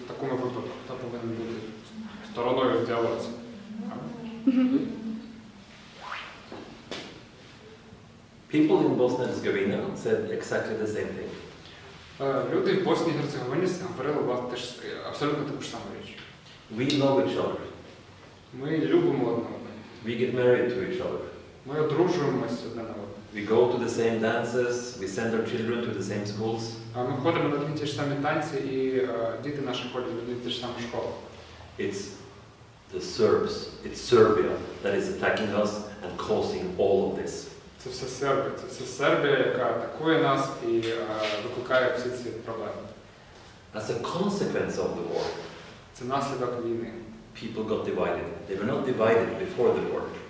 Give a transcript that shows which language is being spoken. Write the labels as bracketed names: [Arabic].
[Ukrainian] В такому випадку хто повинен бути стороною в діалозі? [English] People in Bosnia and Herzegovina said exactly the same thing. [Ukrainian] Люди в Боснії і Герцеговині говорили власне абсолютно таку ж саму річ. [English] We love each other. [Ukrainian] Ми любимо одне одного. [English] We get married to each other. [Ukrainian] Ми одружуємося одне на одного. [English] We go to the same dances, we send our children to the same schools. [Ukrainian] Ми ходимо на одні ті ж самі танці, і діти наші ходять в одні ті ж самі школи. [English] It's the Serbs, it's Serbia that is attacking us and causing all of this. [Ukrainian] Це все Сербія, яка атакує нас і викликає всі ці проблеми. [English] As a consequence of the war, [Ukrainian] Це наслідок війни. [English] people got divided. They were not divided before the war.